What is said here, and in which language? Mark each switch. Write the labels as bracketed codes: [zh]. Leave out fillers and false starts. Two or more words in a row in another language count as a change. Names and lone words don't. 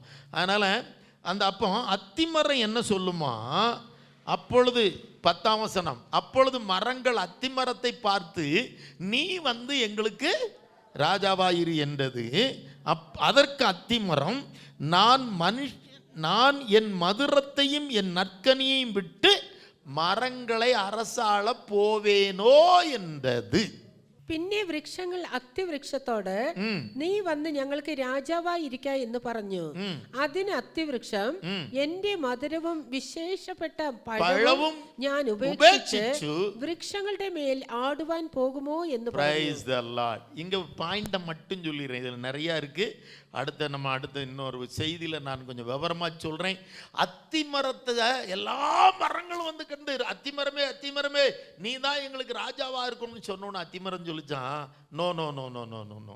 [ta] அதனால் அந்த அப்போ அத்தி மரம் என்ன சொல்லுமா, அப்பொழுது 10ஆம் வசனம், அப்பொழுது மரங்கள் அத்தி மரத்தை பார்த்து நீ வந்து எங்களுக்கு ராஜாவாயிரு என்றது. அதற்கு அத்தி மரம், நான் என் மதுரத்தையும் என் நற்கனியையும் விட்டு மரங்களை அரசாள போவேனோ என்றது. [ml] പിന്നെ വൃക്ഷങ്ങൾ അത്തിവൃക്ഷത്തോട് നീ വന്ന് ഞങ്ങൾക്ക് രാജാവായിരിക്ക എന്ന് പറഞ്ഞു. അതിന് അത്തിവൃക്ഷം, എന്റെ മധുരവും വിശേഷപ്പെട്ട പഴവും ഞാൻ ഉപേക്ഷിച്ചു വൃക്ഷങ്ങളുടെ മേൽ ആടുവാൻ പോകുമോ എന്ന് പറഞ്ഞു. [ta] இங்க பாயிண்ட மட்டும் சொல்லிடுறேன், இதுல நிறைய இருக்கு. அடுத்த இன்னொரு செய்தியில நான் கொஞ்சம் விவரமா சொல்றேன். அத்தி மரத்தை எல்லா மரங்களும் வந்து கண்டு, அத்திமரமே நீ தான் எங்களுக்கு ராஜாவா இருக்கணும்னு சொன்னோன்னு அத்திமரம் சொல்லிச்சான், [en] no no no no no no no.